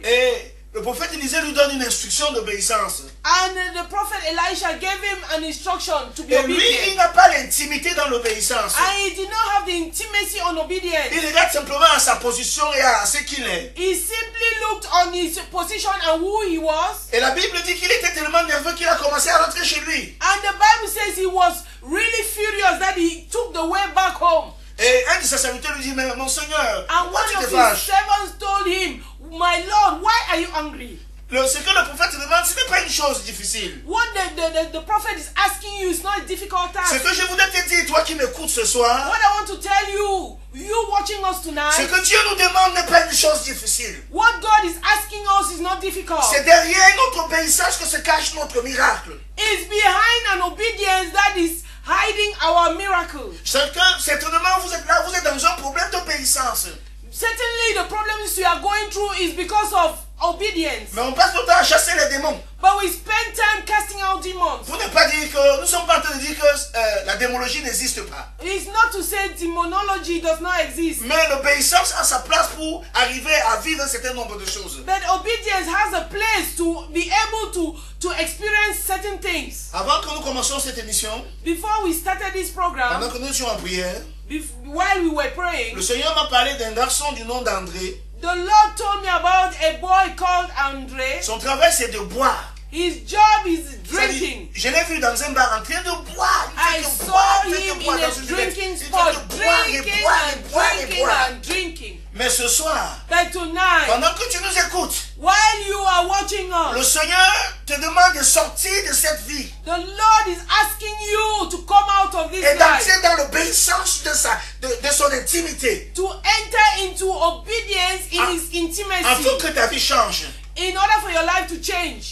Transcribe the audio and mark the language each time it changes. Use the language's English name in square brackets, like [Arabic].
[French] Et le prophète Élisée lui donne une instruction d'obéissance. [English] And the prophet Elisha gave him an instruction to be [French] Et lui, il [English] obedient. [French] n'a pas l'intimité dans l'obéissance. [English] And he did not have the intimacy on obedience. [French] Il regarde simplement à sa position et à ce qu'il est. [English] He simply looked on his position and who he was. [French] Et la Bible dit qu'il était tellement nerveux qu'il a commencé à rentrer chez lui. [English] And the Bible says he was really furious that he took the way back home. [French] Et un de ses serviteurs lui dit, mais mon Seigneur, [English] And [French] pourquoi [English] one [French] tu [English] of [French] te [English] his [French] fâches? [English] servants told him, "My Lord, why are you angry?" [French] Ce que le prophète demande, ce n'est pas une chose difficile. [English] What the prophet is asking you is not a difficult [French] Ce [English] task. [French] que je voudrais te dire, toi qui m'écoutes ce soir, [English] What I want to tell you, you watching us [French] ce [English] tonight, [French] que Dieu nous demande n'est pas une chose difficile. [English] what God is asking us is not difficult. [French] C'est derrière notre obéissance que se cache notre miracle. [English] It's behind an obedience that is hiding our miracle. [French] Certainement, vous êtes là, vous êtes dans un problème d'obéissance. [English] Certainly, the problems we are going through is because of obedience. [French] Mais on passe notre temps à chasser les démons. [English] But we spend time casting out demons. [French] Pour ne pas dire que, nous ne sommes pas en train de dire que la démologie n'existe pas. [English] It's not to say demonology does not exist. [French] Mais l'obéissance a sa place pour arriver à vivre un certain nombre de choses. [English] But obedience has a place to be able to experience certain things. [French] Avant que nous commencions cette émission, [English] Before we started this program, [French] pendant que nous étions en prière, [English] while we were praying, [French] le Seigneur m'a parlé d'un garçon du nom d'André. [English] the Lord told me about a boy called Andre. [French] Son travail, c'est de boire. [English] His job is [French] C'est-à-dire, [English] drinking. [French] je l'ai vu dans un bar en train de boire. [English] I [French] Il fait que [English] saw [French] boire, il fait [English] him [French] que boire [English] in a [French] dans une buvette. [English] drinking [French] Il fait [English] spot, [French] que boire et [English] drinking [French] boire et [English] and [French] boire et [English] drinking [French] boire. [English] and drinking. [French] Mais ce soir, [English] But tonight, [French] pendant que tu nous écoutes, [English] while you are watching [French] le [English] us, [French] Seigneur te demande de sortir de cette vie [English] the Lord is asking you to come out of this [French] et [English] life, [French] d'entrer dans l'obéissance de son intimité, [English] to enter into obedience in His [French] afin [English] intimacy, [French] que ta vie change. [English] in order for your life to change.